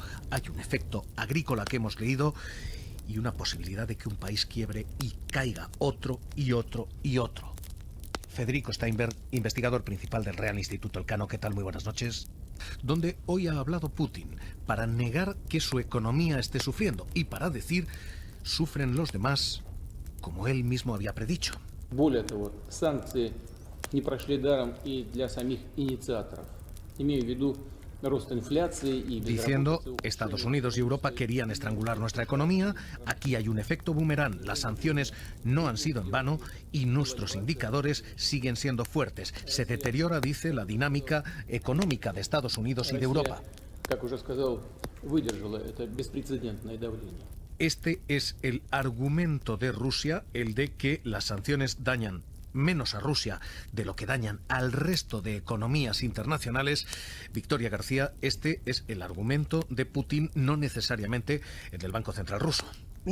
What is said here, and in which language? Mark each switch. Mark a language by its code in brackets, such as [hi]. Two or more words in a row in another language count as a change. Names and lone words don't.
[es] Hay un efecto agrícola que hemos leído y una posibilidad de que un país quiebre y caiga otro y otro y otro. Federico Steinberg, investigador principal del Real Instituto Elcano. ¿Qué tal? Muy buenas noches. Donde hoy ha hablado Putin para negar que su economía esté sufriendo y para decir sufren los demás, como él mismo había predicho. [ru] Более того, санкции не прошли даром и для самих инициаторов. Имею в виду рост инфляции и безработицы. [es] Diciendo, Estados Unidos y Europa querían estrangular nuestra economía, aquí hay un efecto boomerang, las sanciones no han sido en vano y nuestros indicadores siguen siendo fuertes. Se deteriora, dice, la dinámica económica de Estados Unidos y de Europa. [ru] Как уже сказал, выдержала это беспрецедентное давление. [es] Este es el argumento de Rusia, el de que las sanciones dañan menos a Rusia de lo que dañan al resto de economías internacionales. Victoria García, este es el argumento de Putin, no necesariamente el del Banco Central ruso.